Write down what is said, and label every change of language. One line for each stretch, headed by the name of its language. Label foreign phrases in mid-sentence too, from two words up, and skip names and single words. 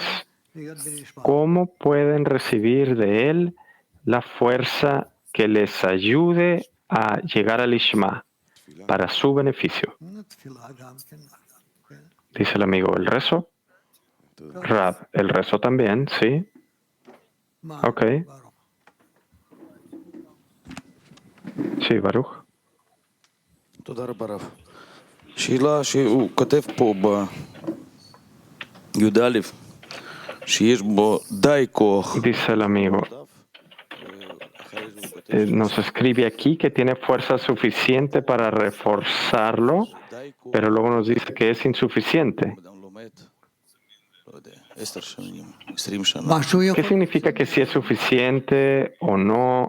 Spanish: ¿Cómo pueden recibir de Él la fuerza que les ayude a llegar al Lishma para su beneficio? Dice el amigo, ¿el rezo? Rab, el rezo también, ¿sí? Ok. Sí, Baruch.
Hebrew: שאלה שהוא כותב פה בי"א, שיש בו די כוח.
Spanish: Dice el amigo, nos escribe aquí que tiene fuerza suficiente para reforzarlo, pero luego nos dice que es insuficiente. ¿Qué significa que si es suficiente o no?